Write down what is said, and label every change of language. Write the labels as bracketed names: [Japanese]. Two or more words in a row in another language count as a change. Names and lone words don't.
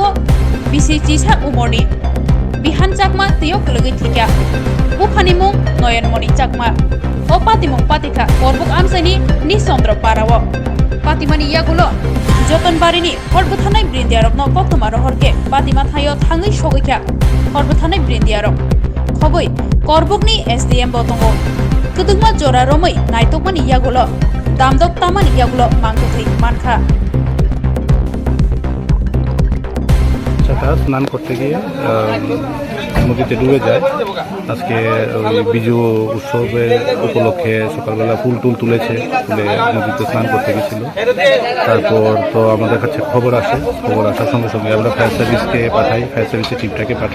[Kok Borok] bisi chisa umorni bihan Chakma tiyok logi thikya buphani mung Noyanmoni Chakma o patimung patika korbuk amsani ni sondro parawo patimani yagulo Jotonbarini Horbuthanai Brindiarok no Koktoma rohorke Patima thayo thangai sogikya Horbuthanai Brindiarok khoboi korbukni SDM botongo Kudungma jora romai naitokmani yagulo damdok tamani yagulo mangkukli mankha [Bangla] তারা স্নান করতে গিয়ে নদীতে ডুবে যায়। আজকে ওই বিজু উৎসবের উপলক্ষে সকালবেলা ফুল তুলেছে, তুলে নদীতে স্নান করতে গেছিল। তারপর তো আমাদের কাছে খবর আসার সঙ্গে সঙ্গে আমরা [English] fire service [Bangla] পাঠাই, [English] fire service's [Bangla] টিমটাকে পাঠাই।